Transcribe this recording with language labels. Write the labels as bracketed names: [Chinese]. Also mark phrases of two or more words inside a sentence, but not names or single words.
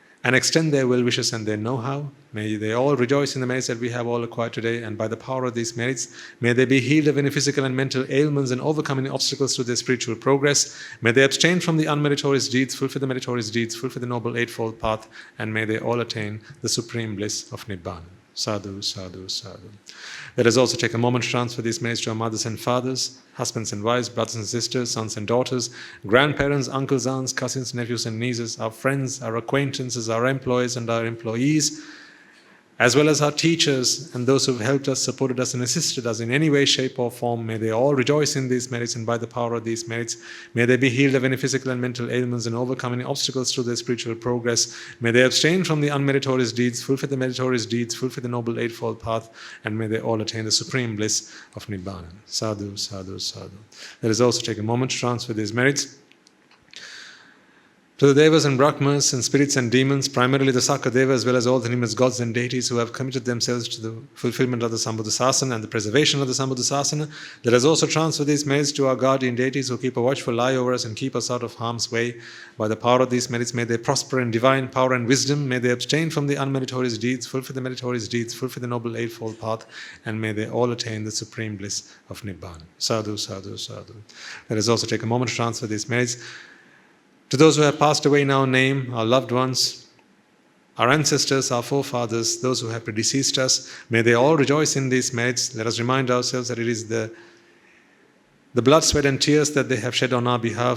[English] and extend their well wishes and their know-how. May they all rejoice in the merits that we have all acquired today, and by the power of these merits, may they be healed of any physical and mental ailments and overcome any obstacles to their spiritual progress. May they abstain from the unmeritorious deeds, fulfill the meritorious deeds, fulfill the noble eightfold path, and may they all attain the supreme bliss of Nibbāna. [Pali] Sadhu, sadhu, sadhu. [English] Let us also take a moment to transfer these merits to our mothers and fathers, husbands and wives, brothers and sisters, sons and daughters, grandparents, uncles, aunts, cousins, nephews and nieces, our friends, our acquaintances, our employees and our employees, as well as our teachers and those who have helped us, supported us and assisted us in any way, shape or form. May they all rejoice in these merits, and by the power of these merits, may they be healed of any physical and mental ailments and overcome any obstacles to their spiritual progress. May they abstain from the unmeritorious deeds, fulfill the meritorious deeds, fulfill the noble eightfold path, and may they all attain the supreme bliss of Nibbāna. [Pali] Sadhu, sadhu, sadhu. [English] Let us also take a moment to transfer these merits to the Devas and Brahmas and spirits and demons, primarily the Sakadeva, as well as all the numerous gods and deities who have committed themselves to the fulfillment of the Sambuddhasasana and the preservation of the Sambuddhasasana. Let us also transfer these merits to our guardian deities who keep a watchful eye over us and keep us out of harm's way. By the power of these merits, may they prosper in divine power and wisdom. May they abstain from the unmeritorious deeds, fulfill the meritorious deeds, fulfill the noble eightfold path, and may they all attain the supreme bliss of Nibbāna. [Pali] Sadhu, sadhu, sadhu. [English] Let us also take a moment to transfer these merits to those who have passed away in our name, our loved ones, our ancestors, our forefathers, those who have predeceased us. May they all rejoice in these merits. Let us remind ourselves that it is the blood, sweat and tears that they have shed on our behalf.